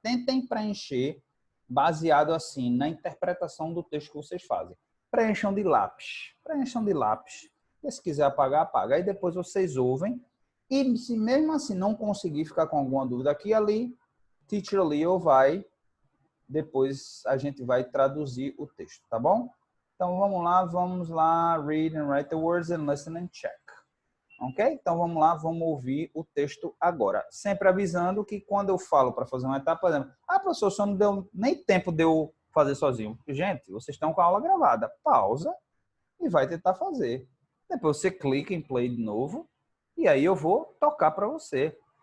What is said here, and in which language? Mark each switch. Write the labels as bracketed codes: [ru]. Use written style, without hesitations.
[pt] Tentem preencher baseado, assim, na interpretação do texto que vocês fazem. Preencham de lápis. Preencham de lápis. E se quiser apagar, apaga. Aí depois vocês ouvem. E se mesmo assim não conseguir ficar com alguma dúvida aqui e ali, Teacher Leo vai, depois a gente vai traduzir o texto, tá bom? Então vamos lá, [en] read and write the words and listen and check. Ok? [pt] Então vamos lá, vamos ouvir o texto agora. Sempre avisando que quando eu falo para fazer uma etapa, por exemplo, professor, só não deu nem tempo de eu fazer sozinho. Gente, vocês estão com a aula gravada. Pausa e vai tentar fazer. Depois você clica em play de novo e aí eu vou tocar para você.